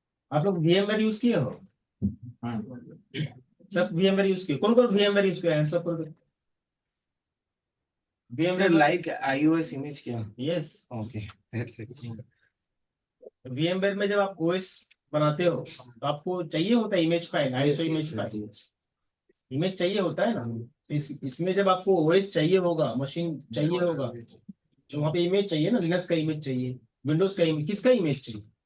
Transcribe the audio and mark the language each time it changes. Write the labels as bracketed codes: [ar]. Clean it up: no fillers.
[hi] आप लोग VMware use किए हो? सब VMware यूज किए? कौन कौन VMware यूज किया है? सब कर दो। [en] VMware like iOS image क्या? Yes, Okay, that's it. [hi] VMware में जब आप OS बनाते हो तो आपको चाहिए होता है image file, ISO image file, image चाहिए होता है ना। तो इसमें जब आपको OS चाहिए होगा, मशीन चाहिए होगा, तो वहाँ पे इमेज चाहिए ना, लिनक्स का इमेज चाहिए, विंडोज का इमेज, किसका इमेज चाहिए?